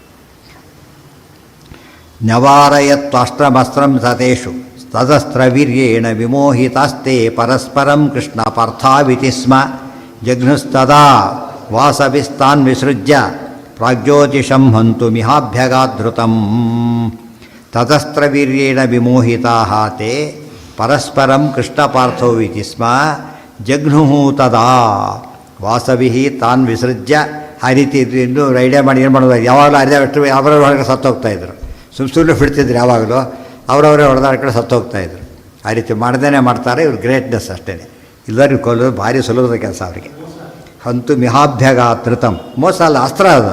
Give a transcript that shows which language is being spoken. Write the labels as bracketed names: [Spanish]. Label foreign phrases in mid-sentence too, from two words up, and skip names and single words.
[Sanskrit] ನ್ಯವಾರಯತ್ವಾಷ್ಟ್ರಮಸ್ತ್ರಂ ಸತೇಷು ತದಸ್ತ್ರ ವೀರ್ಯೇಣ ವಿಮೋಹಿತಾಸ್ತೆ ಪರಸ್ಪರಂ ಕೃಷ್ಣ ಪಾರ್ಥಾವಿತಿ ಸ್ಮ. ಜಘ್ನುಸ್ತದಾ ವಾಸವಿಸ್ತಾನ್ ವಿಸೃಜ್ಯ ಪ್ರಾಗ್ಜ್ಯೋತಿಷಂ ಹಂತು ಮಿಹಾಭ್ಯಗಾಧೃತಂ ತತಸ್ತ್ರವೀರ್ಯೇಣ ವಿಮೋಹಿತಾಃ ತೇ ಪರಸ್ಪರಂ ಕೃಷ್ಣಪಾರ್ಥೌ ಇತಿ ಸ್ಮ ಜಘ್ನುಃ ತದಾ ವಾಸವಿಃ ತಾನ್ ವಿಸೃಜ್ಯ. [Kannada] ಆ ರೀತಿ ಇನ್ನೂ ಐಡಿಯಾ ಮಾಡಿ ಏನು ಮಾಡೋದು, ಯಾವಾಗಲೂ ಅರ್ಧಷ್ಟು ಅವರವ್ರ ಹೊರಗೆ ಸತ್ತೋಗ್ತಾಯಿದ್ರು, ಸುಮ್ಮನೆ ಬಿಡ್ತಿದ್ರು, ಯಾವಾಗಲೂ ಅವರವರೇ ಹೊಡೆದಾಡ್ಕೊಂಡು ಸತ್ತೋಗ್ತಾಯಿದ್ರು. ಆ ರೀತಿ ಮಾಡ್ದೇ ಮಾಡ್ತಾರೆ. ಇವ್ರು ಗ್ರೇಟ್ನೆಸ್ ಅಷ್ಟೇ. ಎಲ್ಲರಿಗೂ ಕೊಲ್ಲೋದು ಭಾರಿ ಸುಲಭದ ಕೆಲಸ ಅವರಿಗೆ. [Sanskrit] ಹಂತು ಮಿಹಾಭ್ಯಗಾತೃತಂ, [Kannada] ಮೋಸ ಅಲ್ಲ, ಅಸ್ತ್ರ ಅದು.